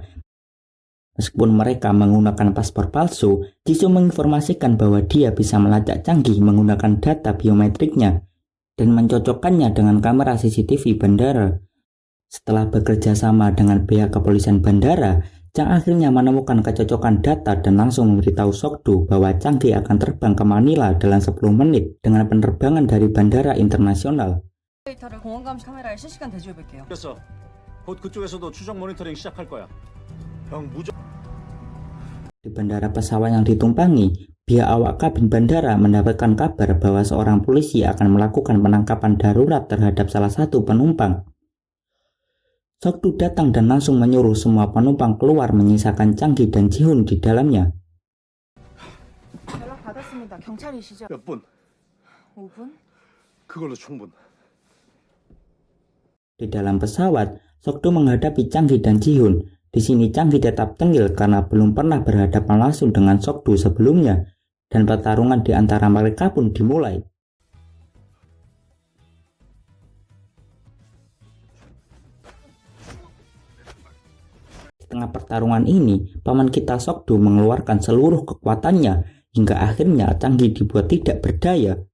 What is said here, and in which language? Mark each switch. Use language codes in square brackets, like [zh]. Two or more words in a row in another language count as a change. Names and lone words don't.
[id] Meskipun mereka menggunakan paspor palsu, Jisoo menginformasikan bahwa dia bisa melacak canggih menggunakan data biometriknya dan mencocokkannya dengan kamera CCTV bandara. Setelah bekerja sama dengan pihak kepolisian bandara, Jang akhirnya menemukan kecocokan data dan langsung memberitahu Sokdu bahwa Changi akan terbang ke Manila dalam 10 menit dengan penerbangan dari bandara internasional. [ko] 데이터를 공원 감시 카메라에 실시간 대조해볼게요. 됐어. 곧 그쪽에서도 추적 모니터링 시작할 거야. 형 무조. [id] Di bandara pesawat yang ditumpangi, pihak awak kabin bandara mendapatkan kabar bahwa seorang polisi akan melakukan penangkapan darurat terhadap salah satu penumpang. Sokdu datang dan langsung menyuruh semua penumpang keluar menyisakan Changi dan Jihoon di dalamnya. [ko] 연락 받았습니다. 경찰이시죠? 몇 분? 5분? 그걸로 충분. [id] Di dalam pesawat, Sokdu menghadapi Changi dan Jihoon. Di sini Changi tetap tengil karena belum pernah berhadapan langsung dengan Sokdu sebelumnya, dan pertarungan di antara mereka pun dimulai. Di tengah pertarungan ini, paman kita Sokdu mengeluarkan seluruh kekuatannya hingga akhirnya Changi dibuat tidak berdaya.